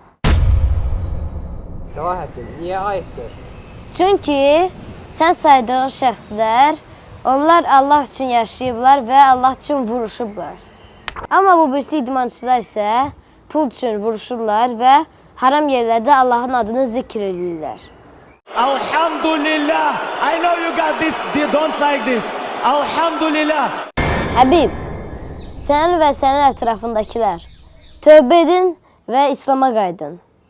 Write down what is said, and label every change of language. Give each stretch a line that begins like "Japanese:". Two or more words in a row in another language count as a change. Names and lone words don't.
Azerbaijani: Salahattin, niyə ayıbdır? Çünki sən saydığın şəxslər, onlar Allah üçün yaşayıblar və Allah üçün vuruşublar. Amma bu birisi idmançılar isə pul üçün vuruşurlar və haram yerlərdə Allahın adını zikr edirlər.
English: Alhamdulillah. I know you got this. They don't like this. Alhamdulillah.
Azerbaijani: Həbib, sən və sənin ətrafındakılar tövbə edin və İslam'a qayıdın.